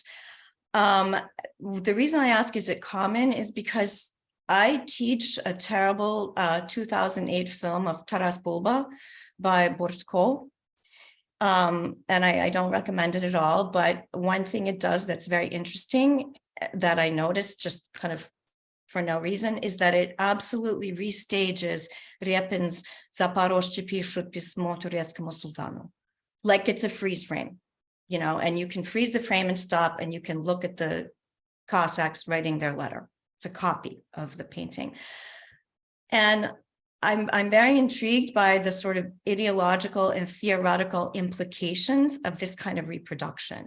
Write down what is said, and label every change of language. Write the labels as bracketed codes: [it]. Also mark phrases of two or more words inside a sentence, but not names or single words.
[en] The reason I ask, is it common, is because I teach a terrible 2008 film of Taras Bulba by Bortko. And I don't recommend it at all, but one thing it does that's very interesting that I noticed just kind of for no reason is that it absolutely restages Repin's Zaporozhye pишут письмо турецкому султану. Like it's a freeze frame, and you can freeze the frame and stop, and you can look at the Cossacks writing their letter, It's a copy of the painting. And I'm very intrigued by the sort of ideological and theoretical implications of this kind of reproduction.